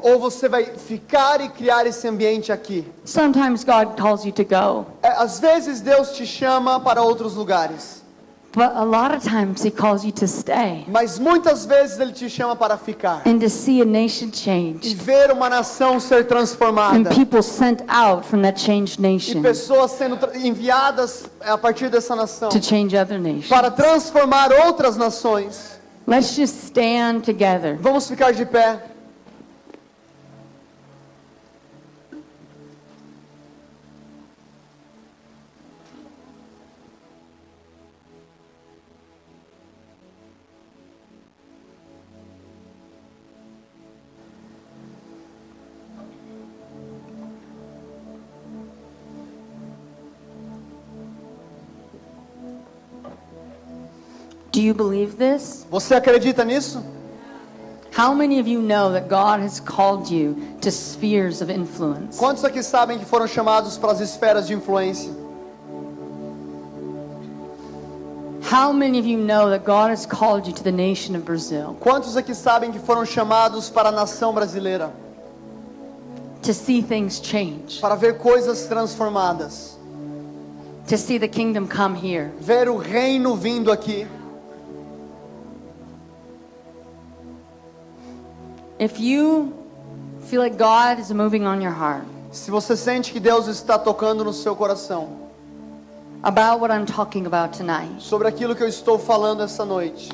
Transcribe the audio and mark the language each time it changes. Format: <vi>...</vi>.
<pt>ou você vai ficar e criar esse ambiente aqui.</pt> <en>Sometimes God calls you to go,</en> <pt>Às vezes Deus te chama para outros lugares,</pt> <en>but a lot of times He calls you to stay</en> <pt>mas muitas vezes Ele te chama para ficar</pt> <en>and to see a nation</en> <pt>e</pt> <en>changed</en> <pt>ver uma nação ser</pt> <en>and</en> <pt>transformada</pt> <en>people sent out from that changed</en> <pt>e</pt> <en>nation</en> <pt>pessoas sendo enviadas a partir dessa nação</pt> <en>to change other nations.</en> <pt>para transformar outras nações.</pt> <en>Let's just stand together.</en> <pt>Vamos ficar de pé.</pt> <en>Do you believe this?</en> <pt>Você acredita nisso?</pt> <en>How many of you know that God has called you to spheres of influence?</en> <pt>Quantos aqui sabem que foram chamados para as esferas de influência?</pt> <en>How many of you know that God has called you to the nation of Brazil</en> <pt>Quantos aqui sabem que foram chamados para a nação brasileira?</pt> <en>to see things change,</en> <pt>Para ver coisas transformadas.</pt> <en>to see the kingdom come here?</en> <pt>Ver o reino vindo aqui.</pt> <en>If you feel like God is moving on your heart</en> <pt>Se você sente que Deus está tocando no seu coração</pt> <en>about what I'm talking about tonight,</en> <pt>sobre aquilo que eu estou falando essa noite,</pt>